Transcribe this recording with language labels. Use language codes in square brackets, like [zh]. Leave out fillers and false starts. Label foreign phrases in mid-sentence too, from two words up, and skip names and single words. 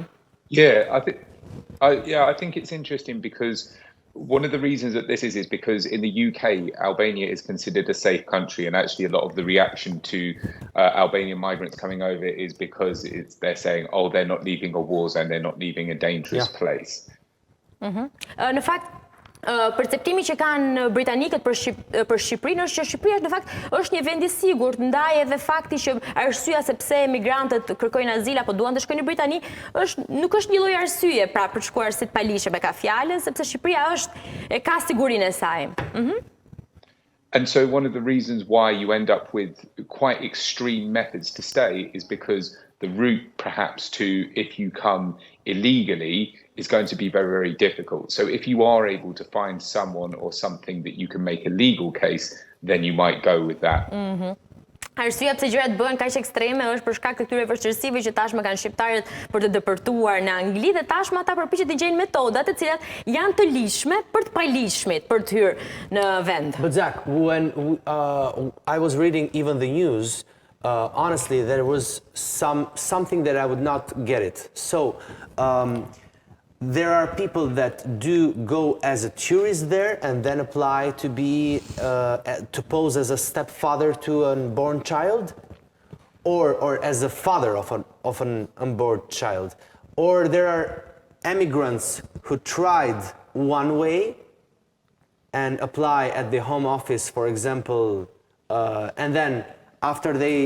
[en] Yeah, I think it's interesting because one of the reasons that this is because in the UK, Albania is considered a safe country, and actually a lot of the reaction to Albanian migrants coming over is because they're saying, oh, they're not leaving a war zone, they're not leaving a dangerous place. [sq] Në fakt, perceptimi që kanë britanikët për Shqipërinë është që Shqipëria në fakt është një vend i sigurt, ndaj edhe fakti që arsyeja sepse emigrantët kërkojnë azil apo duan të shkojnë në Britani nuk është një lloj arsye pra për të shkuar si të paligjshëm me ka fjalën, sepse Shqipëria ka sigurinë e saj. [en] And so one of the reasons why you end up with quite extreme methods to stay is because the route perhaps to, if you come illegally, is going to be very, very difficult. So if you are able to find someone or something that you can make a legal case, then you might go with that. [sq] Arsyeja pse gjërat bëhen kaq ekstreme është për shkak të këtyre vështirësive që tashmë kanë shqiptarët për të depërtuar në Angli dhe tashmë ata përpiqen të gjejnë metoda të cilat janë të lishme për të paligjshmit për të hyrë në vend. [en] But Zach, when I was reading even the news, honestly, there was something that I would not get it. So, there are people that do go as a tourist there and then apply to be to pose as a stepfather to an unborn child, or as a father of an unborn child, or there are immigrants who tried one way and apply at the home office, for example, and then after they